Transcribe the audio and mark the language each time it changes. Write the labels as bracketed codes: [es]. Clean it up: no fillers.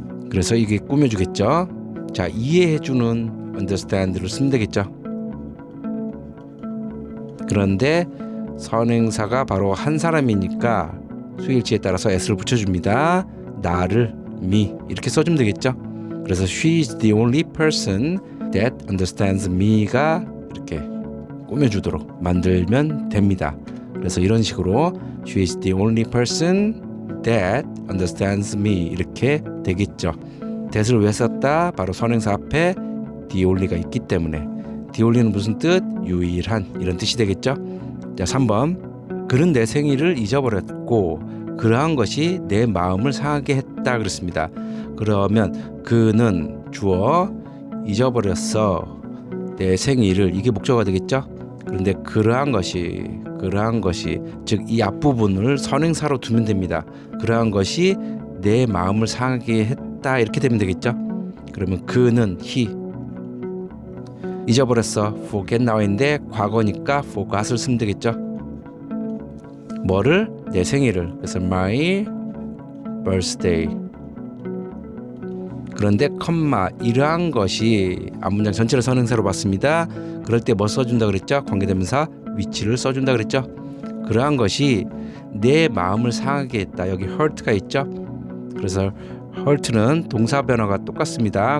[ko] 그래서 이게 꾸며주겠죠. 자, 이해해주는 understand를 쓰면 되겠죠. 그런데 선행사가 바로 한 사람이니까 수일치에 따라서 s를 붙여줍니다. 나를, me 이렇게 써주면 되겠죠. 그래서 [en] she is the only person that understands me가 [ko] 이렇게 꾸며주도록 만들면 됩니다. 그래서 이런 식으로 [en] she is the only person that understands me [ko] 이렇게 되겠죠. that을 왜 썼다? 바로 선행사 앞에 [en] the only [ko] 가 있기 때문에. the only는 무슨 뜻? 유일한, 이런 뜻이 되겠죠. 자, 3번 그는 내 생일을 잊어버렸고 그러한 것이 내 마음을 상하게 했다 그랬습니다. 그러면 그는 주어, 잊어버렸어 내 생일을, 이게 목적어가 되겠죠. 그런데 그러한 것이 즉 이 앞부분을 선행사로 두면 됩니다. 그러한 것이 내 마음을 상하게 했다 이렇게 되면 되겠죠. 그러면 그는 he, 잊어버렸어 forget 나와 있는데 과거니까 [en] forgot [ko] 을 쓰면 되겠죠. 뭐를? 내 생일을. [en] 그래서 my birthday. [ko] 그런데 컴마 이러한 것이 앞문장 전체를 선행사로 봤습니다. 그럴 때 뭐 써준다 그랬죠? 관계대명사 which를 써준다 그랬죠? 그러한 것이 내 마음을 상하게 했다. 여기 hurt가 있죠? 그래서 hurt는 동사 변화가 똑같습니다.